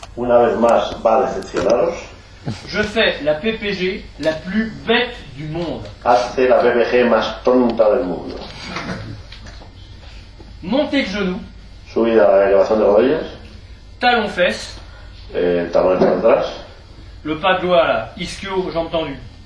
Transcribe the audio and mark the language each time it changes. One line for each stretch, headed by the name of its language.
Spanish: Una vez más va a decepcionaros.
French: Je fais la PPG la plus bête du monde.
Spanish: Hace la PPG más tonta del mundo.
French: Montée de genoux,
Spanish: Subida a la elevación de rodillas,
French: talon-fesse,
Spanish: el talón hacia atrás,
French: le pas de doigt là, ischio, jambes tendues.